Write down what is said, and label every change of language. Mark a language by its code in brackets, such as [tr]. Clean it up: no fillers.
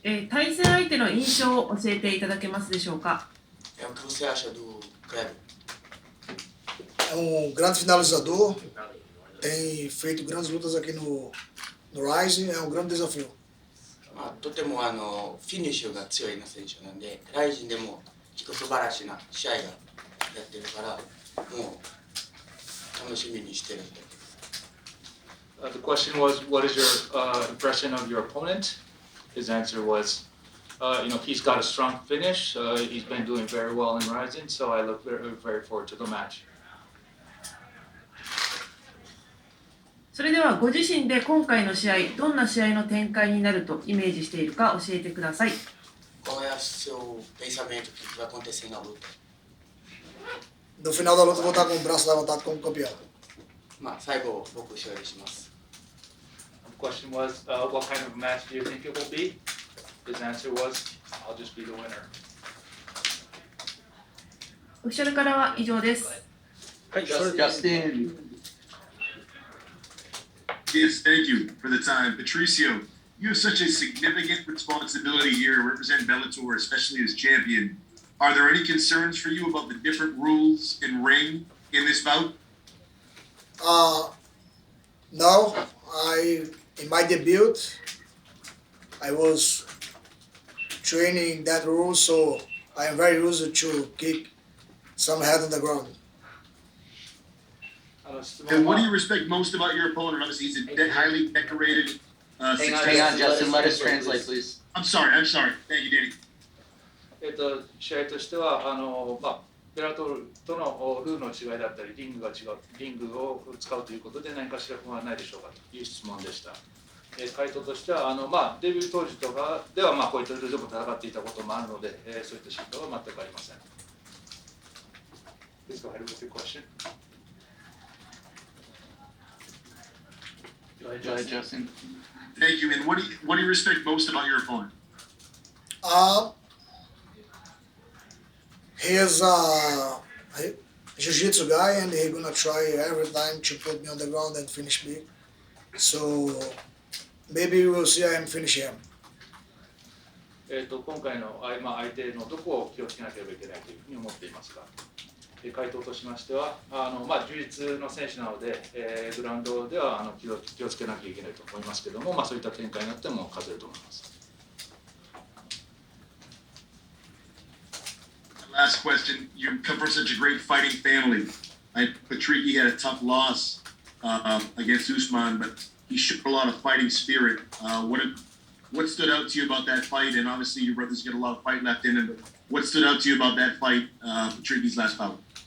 [ja] 対戦相手の印象を教えていただけますでしょうか。 [pt] O que você acha do Kleber? É grande finalizador, tem feito grandes lutas aqui no RIZIN, é grande desafio. [ja] とてもフィニッシュが強いな選手なんで、RIZINでも素晴らしいな試合がやってるから、もう楽しみにしてるんで。 [en] The question was, what is your impression of your opponent? His answer was, he's got a strong finish. He's been doing very well in RIZIN, so I look very, very forward to the match. [ja] それではご自身で今回の試合、どんな試合の展開になるとイメージしているか教えてください。 [pt] Qual é o seu pensamento que vai acontecer na luta? No final da luta vou estar com o braço levantado como campeão. [ja] 最後僕勝利します。 [en] The question was, what kind of match do you think it will be? His answer was, I'll just be the winner. [ja] オフィシャルからは以上です。はい、 [en] Justin. Yes, thank you for the time. Patricio, you have such a significant responsibility here to represent Bellator, especially as champion. Are there any concerns for you about the different rules in ring in this bout? No. In my debut, I was training that rule, so I am very used to kick some head on the ground. And what do you respect most about your opponent? Obviously, he's a highly decorated. Hang on, Justin. Let us translate, please. I'm sorry. Thank you, Danny. [ja] 試合としてはベラトルとのルールの違いだったりリングを使うということで何かしら不安はないでしょうかという質問でした。回答としてはデビュー当時とかではこういったルールでも戦っていたこともあるので、そういった心配は全くありません。 [en] Please go ahead with your question. Go ahead, Justin. Thank you. And what do you respect most about your opponent? He is a jiu-jitsu guy, and he's gonna try every time to put me on the ground and finish me. So maybe we'll see him finish him. [ja] 今回の相手のどこを気をつけなければいけないというふうに思っていますが、回答としましては充実の選手なので、グラウンドでは気をつけなきゃいけないと思いますけども、そういった展開になっても勝てると思います。 [en] Last question. You come from such a great fighting family. Patricky had a tough loss against Usman, but he showed a lot of fighting spirit. What stood out to you about that fight? And obviously your brother's got a lot of fight left in him, but what stood out to you about that fight, Patricky's last bout?